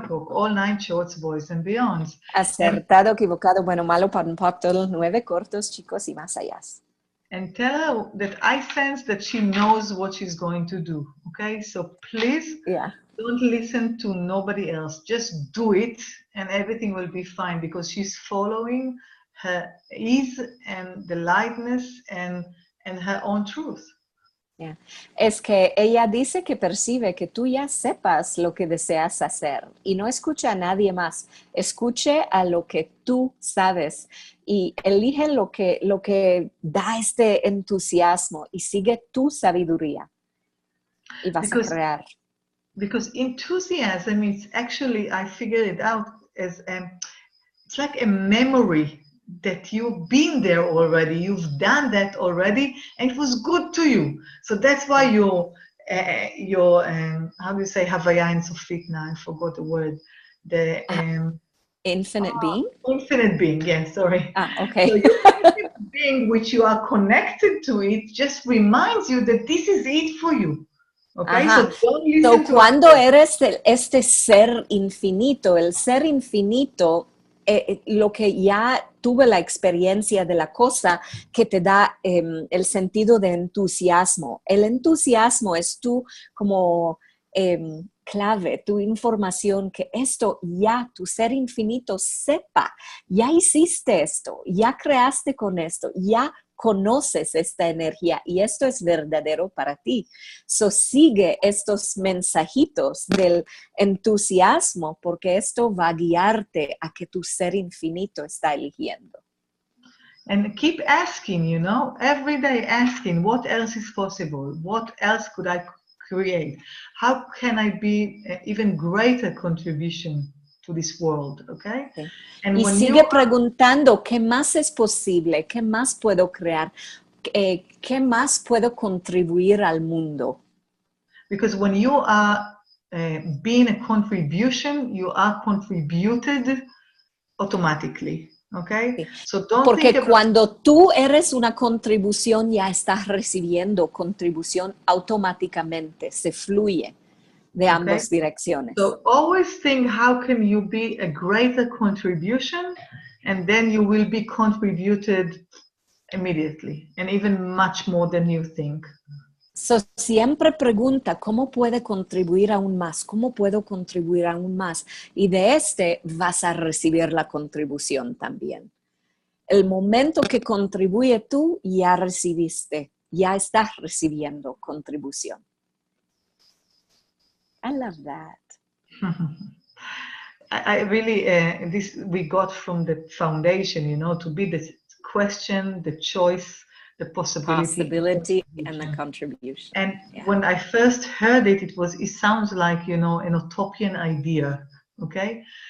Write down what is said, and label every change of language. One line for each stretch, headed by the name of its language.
English: All 9 shorts, boys and beyonds.
Spanish: Acertado, equivocado, bueno, malo, pan, pop, todos los 9 cortos, chicos y más allá.
English: And tell her that I sense that she knows what she's going to do. Okay, so please don't listen to nobody else. Just do it and everything will be fine because she's following her ease and the lightness and her own truth. Yeah.
Spanish: Es que ella dice que percibe que tú ya sepas lo que deseas hacer y no escucha a nadie más. Escuche a lo que tú sabes y elige lo que da este entusiasmo y sigue tu sabiduría y vas a crear.
English: Because enthusiasm is actually, I figured it out as it's like a memory that you've been there already, you've done that already, and it was good to you. So that's why your how do you say Havaya in Sofit now? I forgot the word. The infinite being? Infinite being, yes, sorry. Okay. So your infinite being, which you are connected to it, just reminds you that this is it for you. Okay, so don't listen to
Spanish: cuando eres este ser infinito, el ser infinito, lo que ya tuve la experiencia de la cosa que te da el sentido de entusiasmo. El entusiasmo es tu como clave, tu información que esto ya tu ser infinito sepa, ya hiciste esto, ya creaste con esto, ya conoces esta energía y esto es verdadero para ti. So, sigue estos mensajitos del entusiasmo porque esto va a guiarte a que tu ser infinito está eligiendo.
English: And keep asking, you know, every day asking, what else is possible? What else could I create? How can I be an even greater contribution to this world, okay?
Spanish: Y sigue preguntando, ¿qué más es posible? ¿Qué más puedo crear? ¿Qué más puedo contribuir al mundo?
English: Because when you are being a contribution, you are contributed automatically, okay? So don't
Spanish: Porque cuando tú eres una contribución, ya estás recibiendo contribución automáticamente, se fluye de ambas direcciones.
English: So always think, how can you be a greater contribution, and then you will be contributed immediately, and even much more than you think.
Spanish: So, siempre pregunta, ¿cómo puede contribuir aún más? ¿Cómo puedo contribuir aún más? Y de este vas a recibir la contribución también. El momento que contribuye tú, ya recibiste, ya estás recibiendo contribución.
English: I love that. I really, this we got from the foundation, you know, to be the question, the choice, the possibility and the contribution. And when I first heard it, it sounds like, you know, an utopian idea, okay?